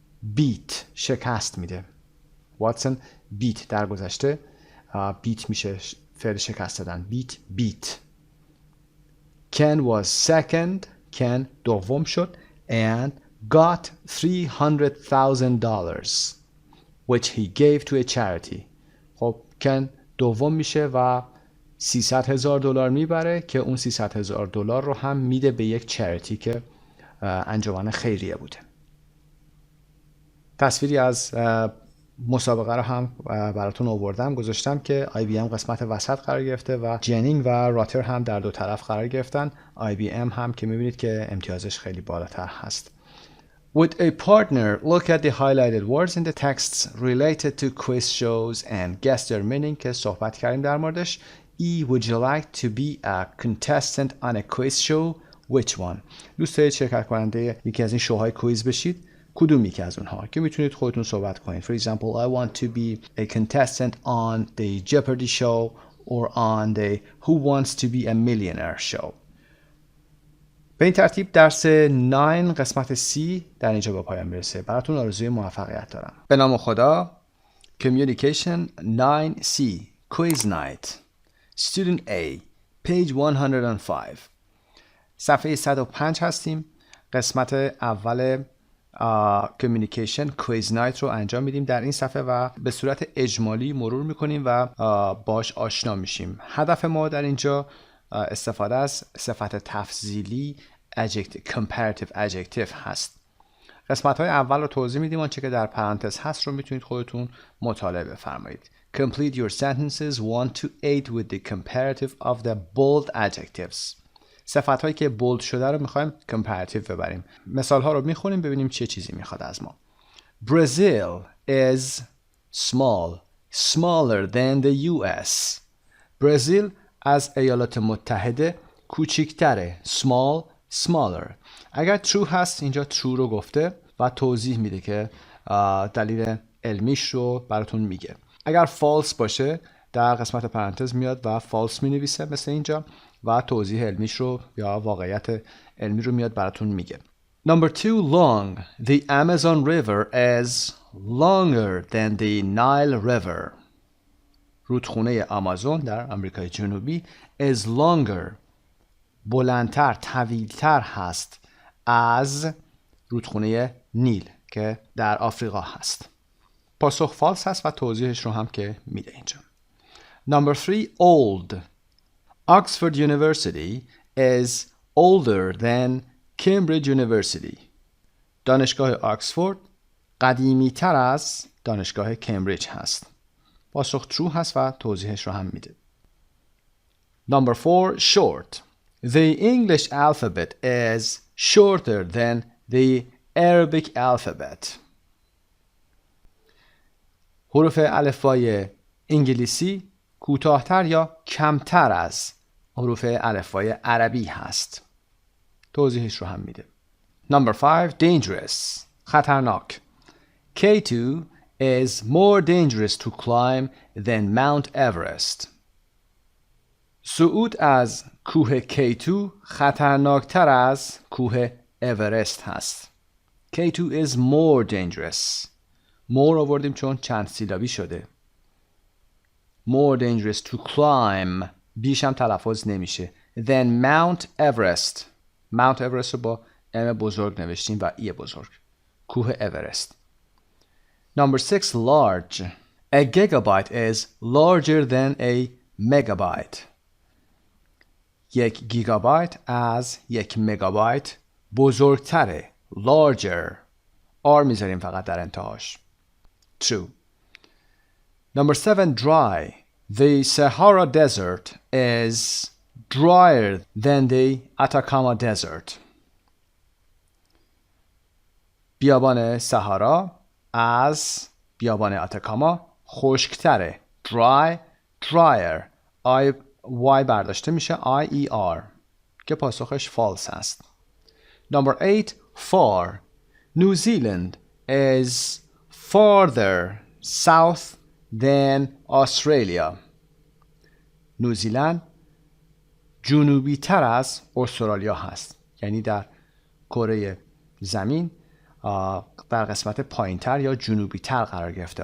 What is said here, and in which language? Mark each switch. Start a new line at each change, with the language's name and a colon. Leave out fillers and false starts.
Persian: بیت شکست میده. واتسون بیت در گذشته بیت میشه فعل شکست دادن. بیت
English: Ken was second. Ken
Persian: دوم شد.
English: And got $300,000 which he gave to a charity.
Persian: خب کن دوم میشه و $300,000 میبره که اون $300,000 رو هم میده به یک چریتی که انجمن خیریه بوده. تصویری از مسابقه رو هم براتون آوردم، گذاشتم که IBM قسمت وسط قرار گرفته و جنینگ و راتر هم در دو طرف قرار گرفتن. IBM هم که میبینید که امتیازش خیلی بالاتر هست.
English: With a partner, look at the highlighted words in the texts related to quiz shows and guess their meaning
Persian: که صحبت کردیم در موردش.
English: E. Would you like to be a contestant on a quiz show? Which one?
Persian: دوست دارید شرکت کننده یکی از این شوهای کویز بشید؟ کدوم یکی از اونها که میتونید خودتون صحبت کنید.
English: For example, I want to be a contestant on the Jeopardy show or on the Who Wants to be a Millionaire show.
Persian: به این ترتیب درس 9 قسمت C در اینجا به پایان میرسه. براتون آرزوی موفقیت دارم. به نام خدا.
English: Communication 9C Quiz Night Student A Page 105
Persian: صفحه 105 هستیم. قسمت اول Communication Quiz Night رو انجام میدیم در این صفحه و به صورت اجمالی مرور میکنیم و باش آشنا میشیم. هدف ما در اینجا استفاده از صفت تفضیلی comparative adjective هست. قسمت های اول رو توضیح میدیم، آنچه که در پرانتز هست رو میتونید خودتون مطالعه بفرمایید.
English: Complete your sentences 1 to 8 with the comparative of the bold adjectives.
Persian: صفت هایی که بولد شده رو میخوایم comparative ببریم. مثال ها رو میخونیم ببینیم چه چیزی میخواد از ما.
English: Brazil is small, smaller than the US.
Persian: برزیل از ایالات متحده کوچکتره.
English: Small, smaller.
Persian: اگر true هست اینجا true رو گفته و توضیح میده که دلیل علمیش رو براتون میگه. اگر false باشه در قسمت پرانتز میاد و false می نویسه مثل اینجا و توضیح علمیش رو یا واقعیت علمی رو میاد براتون میگه.
English: Number 2 long. The Amazon River is longer than the Nile River.
Persian: رودخونه آمازون در آمریکای جنوبی
English: is longer
Persian: بلندتر طویلتر هست از رودخونه نیل که در آفریقا هست. پاسخ فالس هست و توضیحش رو هم که میده اینجا.
English: Number 3 old. Oxford University is older than Cambridge University.
Persian: دانشگاه آکسفورد قدیمی تر از دانشگاه کمبریج هست. پاسخ true هست و توضیحش رو هم میده.
English: Number 4 short. The English alphabet is shorter than the Arabic alphabet.
Persian: حروف الفبای انگلیسی کوتاه‌تر یا کمتر از حروف الفبای عربی هست. توضیحش رو هم میده.
English: Number 5 dangerous.
Persian: خطرناک.
English: K2 is more dangerous to climb than Mount Everest.
Persian: صعود از کوه K2 خطرناکتر از کوه اورست هست.
English: K2 is more dangerous.
Persian: more آوردیم چون چند سیلابی شده.
English: More dangerous to climb.
Persian: بیش هم تلفظ نمیشه.
English: Then Mount Everest.
Persian: Mount Everest رو با ام بزرگ نوشتیم و ای بزرگ. کوه اورست.
English: Number 6 large. A gigabyte is larger than a megabyte.
Persian: یک گیگابایت از یک مگابایت بزرگتره. Larger. R میذاریم فقط در انتهاش. True.
English: Number 7 dry. The Sahara Desert is drier than the Atacama Desert.
Persian: بیابان سهارا از بیابان آتاکاما خشکتره.
English: Dry, drier.
Persian: Y برداشته میشه I-E-R که پاسخش false است.
English: Number 8 far. New Zealand is farther south than Australia.
Persian: نیوزیلند جنوبی تر از استرالیا هست. یعنی در کره زمین در قسمت پایین تر یا جنوبی تر قرار گرفته.